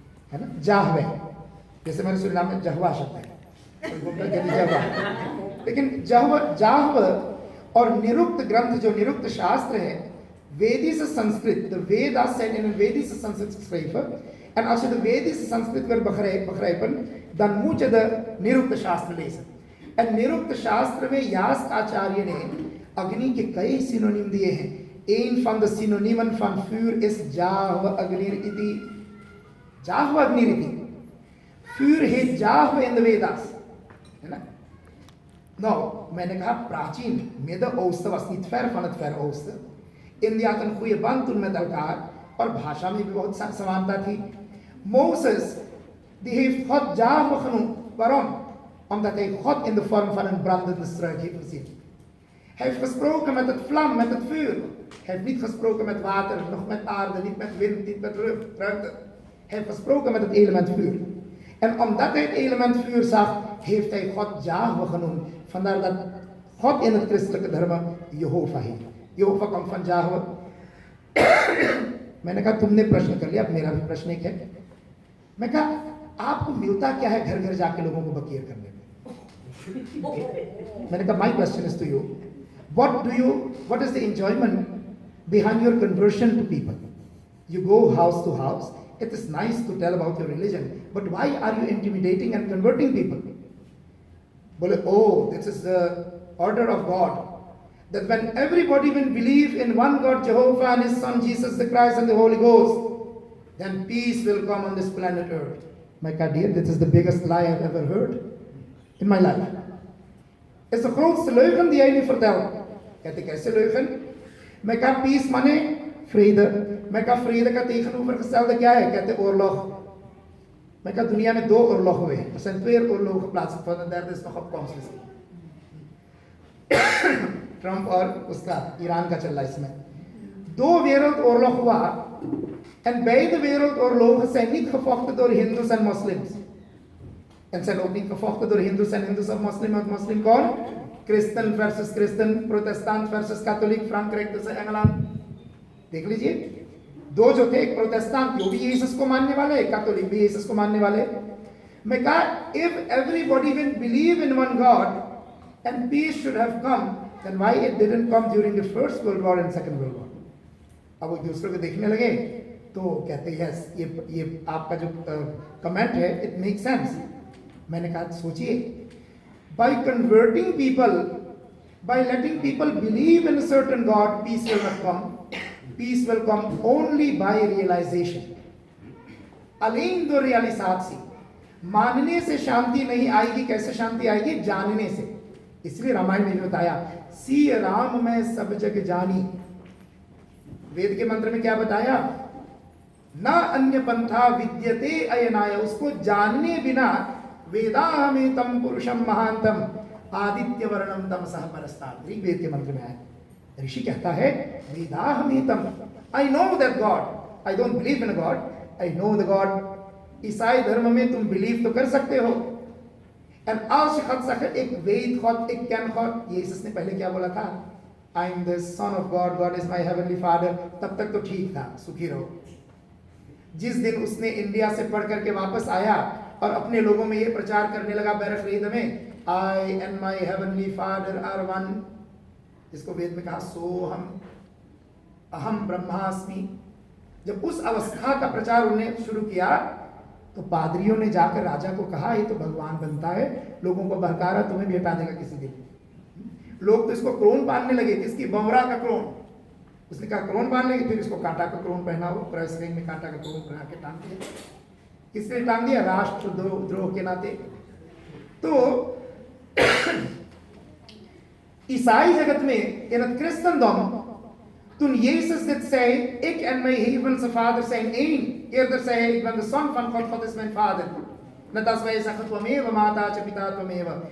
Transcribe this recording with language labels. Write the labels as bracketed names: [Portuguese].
[Hindi] है ना, Yahweh. जैसे मेरे सुरीनाम में जहवा शब्द है, लेकिन जाहव और निरुक्त ग्रंथ जो निरुक्त शास्त्र है, [Dutch] Vedische Sanskrit, de Veda's zijn in een Vedische Sanskrit geschreven. En als je de Vedische Sanskrit wil begrijpen, dan moet je de Nirukta Shastra lezen. [Hindi] En Nirukta Shastra में यास्क आचार्य ने अग्नि के कई सिनोनिम दिए हैं. [Dutch] Een van de synoniemen van vuur is [Sanskrit] Jahva Agnir iti. Jahva Agnir iti. [Dutch] Vuur heet Jahva in de Veda's. [Hindi] है ना? [Dutch] Nou, [Hindi] मैंने कहा प्राचीन [Dutch] Midden-Oosten was niet ver van het Verre-Oosten. India had een goede band toen met elkaar, [Hindi] और भाषा में भी बहुत समानता थी. [Dutch] Mozes, die heeft God Jahwe genoemd. Waarom? Omdat hij God in de vorm van een brandende struik heeft gezien. Hij heeft gesproken met het vlam, met het vuur. Hij heeft niet gesproken met water, nog met aarde, niet met wind, niet met ruimte. Hij heeft gesproken met het element vuur. En omdat hij het element vuur zag, heeft hij God Jahwe genoemd. Vandaar dat God in het christelijke dharma Jehovah heet. Jehovah komt van Jahwe. [Hindi] मैंने कहा तुमने प्रश्न कर लिया, अब मेरा भी प्रश्न एक है. मैं कहा आपको मिलता क्या है घर घर जाके लोगों को बकीर करने में? मैंने कहा [English] My question is to you, what is the enjoyment behind your conversion to people? You go house to house, it is nice to tell about your religion, but why are you intimidating and converting people? [Hindi] बोले [English] oh, this is the order of God, that when everybody will believe in one God Jehovah and his son Jesus the Christ and the Holy Ghost, then peace will come on this planet earth. My God, dear, this is the biggest lie I've ever heard in my life. [Dutch] Het is de grootste leugen die hij nu vertelt. [Hindi] कहते कैसे leugen? मैं कहा peace माने vrede. मैं कहा vrede का tegenovergestelde क्या है? कहते oorlog. मैं कहा दुनिया में 2 oorlog हुए. [Dutch] Er zijn 2 oorlogen plaatsgevonden en de derde is nog op komst misschien. [Hindi] Trump और उसका ईरान का चल रहा है इसमें. 2 wereldoorlog हुआ. [Dutch] En beide wereldoorlogen zijn niet gevochten door Hindoes en moslims. En zijn ook niet gevochten door Hindoes en Hindoes of moslim en moslim [Hindi] कौन? [Dutch] Christen versus Christen, protestant versus katholiek, Frankrijk versus Engeland. [Hindi] देख लीजिए, 2 जो थे, एक Protestant वो भी यीशु को मानने वाले, कैथोलिक भी यीशु को मानने वाले. मैं कहा [English] if everybody will believe in one God and peace should have come, then why it didn't come during the First World War and Second World War? [Hindi] अब वो दूसरों को देखने लगे तो कहते हैं यस, ये आपका जो कमेंट है इट मेक सेंस. मैंने कहा सोचिए, [English] By converting people, by letting people believe in a certain god, peace will not come. Peace will come only by realisation. [Dutch] alleen door realisatie. [Hindi] मानने से शांति नहीं आएगी. कैसे शांति आएगी? जानने से. इसलिए रामायण में बताया सी राम में सब जग जानी. वेद के मंत्र में क्या बताया? [Sanskrit] ना अन्य पंथा विद्यते अयनाय. [Hindi] उसको जानने बिना [Sanskrit] वेदाहमेतम पुरुषम महांतम आदित्य वर्णम तमसः परस्तात्. [Hindi] ऋग्वेद के मंत्र में है. ऋषि कहता है वेदाहमेतम, [English] I know that God, I don't believe in God, I know the God. [Hindi] ईसाई धर्म में तुम बिलीव तो कर सकते हो. [Dutch] एंड als je gaat zeggen ik weet God, ik ken God, Jezus [Hindi] ने पहले क्या बोला था? [English] I am the son of God, God is my heavenly father. [Hindi] तब तक तो ठीक था, सुखी रहो. जिस दिन उसने इंडिया से पढ़ करके वापस आया और अपने लोगों में ये प्रचार करने लगा बैरफरीद में, [English] I and my heavenly father are one, [Hindi] जिसको वेद में कहा [Sanskrit] सोहम अहम ब्रह्मास्मि. [Hindi] जब उस अवस्था का प्रचार उन्होंने शुरू किया तो पादरियों ने जाकर राजा को कहा ये तो भगवान बनता है, लोगों को बहका रहा, तुम्हें भी हटा देगा किसी दिन. लोग तो इसको क्रोन बांधने लगे, किसकी? बमरा का क्रोन. उसने कहा क्रोन बांध लेंगे, फिर इसको कांटा का क्रोन पहनाओ. प्रेस रिंग में कांटा का क्रोन बना के टांग दिया. किसने टांग दिया? राष्ट्रद्रोह के नाते. तो ईसाई जगत में [Dutch] in het christendom, toen Jezus dit zei, ik en mijn hemelse vader zijn één. Eerder zei hij, ik ben de zoon van God, God is mijn vader. Net als wij zeggen, [Sanskrit] Twameva Matacha Pita Twameva.